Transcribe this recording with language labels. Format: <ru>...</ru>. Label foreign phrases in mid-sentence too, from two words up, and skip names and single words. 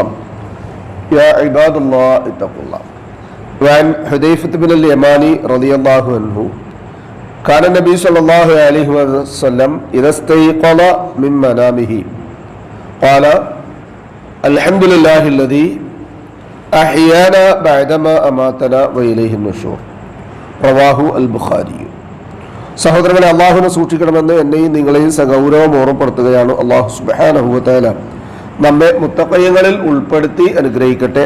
<ar>يا عباد الله اتقوا الله. وعن حذيفة بن اليماني رضي الله عنه كان النبي صلى الله عليه وسلم إذا استيقظ من منامه قال الحمد لله الذي أحيانا بعد ما أماتنا وإليه النشور. رواه البخاري.</ar> <ml>സഹോദരങ്ങളെ, അള്ളാഹുവിനെ സൂക്ഷിക്കണമെന്ന് എന്നെയും നിങ്ങളെയും സഗൗരവം ഓർമ്മപ്പെടുത്തുകയാണ്.</ml> <ar>الله سبحانه وتعالى</ar> <ml>നമ്മെ മുത്തഖീങ്ങളിൽ ഉൾപ്പെടുത്തി അനുഗ്രഹിക്കട്ടെ.</ml>